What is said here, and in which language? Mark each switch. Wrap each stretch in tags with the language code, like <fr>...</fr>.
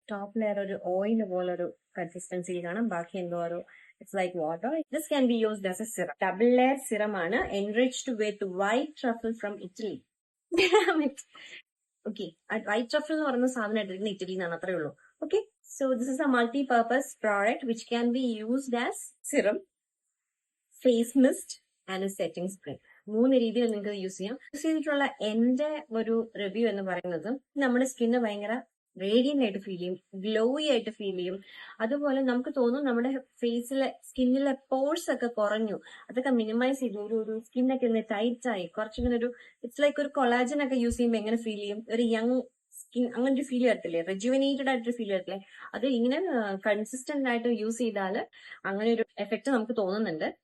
<ml>Top layer ഒരു oil പോലെ ഒരു കൺസിസ്റ്റൻസി കാണാം, ബാക്കി എന്തോ ഒരു</ml> <en>It's like water. This can be used as a serum. Double layer serum ആണ്, enriched with white truffle from Italy.</en> <ml>Okay, white truffle എന്ന് പറയുന്ന സാധനം എടുത്തിരിക്കുന്നത് ഇറ്റലിയിൽ നിന്നാണ്, അത്രേ ഉള്ളൂ.</ml> <en>Okay, so this is a multi-purpose product which can be used as serum, face mist and a setting spray.</en> <ml>3 രീതിയിൽ നിങ്ങൾക്ക് യൂസ് ചെയ്യാം. യൂസ് ചെയ്തിട്ടുള്ള എന്റെ ഒരു റിവ്യൂ എന്ന് പറയുന്നത്, നമ്മുടെ സ്കിന്ന് ഭയങ്കര റേഡിയന്റ് ആയിട്ട് ഫീൽ ചെയ്യും, ഗ്ലോയി ആയിട്ട് ഫീൽ ചെയ്യും. അതുപോലെ നമുക്ക് തോന്നും നമ്മുടെ ഫേസിലെ സ്കിന്നിലെ പോഴ്സ് ഒക്കെ കുറഞ്ഞു, അതൊക്കെ മിനിമൈസ് ചെയ്തു, ഒരു സ്കിന്നൊക്കെ ഒന്ന് ടൈറ്റ് ആയി, കുറച്ചിങ്ങനെ ഒരു ഇറ്റ്സ് ലൈക്ക് ഒരു കൊളാജൻ ഒക്കെ യൂസ് ചെയ്യുമ്പോൾ എങ്ങനെ ഫീൽ ചെയ്യും, ഒരു യങ് സ്കിൻ അങ്ങനെ ഒരു ഫീൽ വരത്തില്ലേ, റെജുവനേറ്റഡ് ആയിട്ടൊരു ഫീൽ വരത്തില്ലേ, അത് ഇങ്ങനെ കൺസിസ്റ്റന്റ് ആയിട്ട് യൂസ് ചെയ്താൽ അങ്ങനെ ഒരു എഫക്ട് നമുക്ക് തോന്നുന്നുണ്ട്.</ml>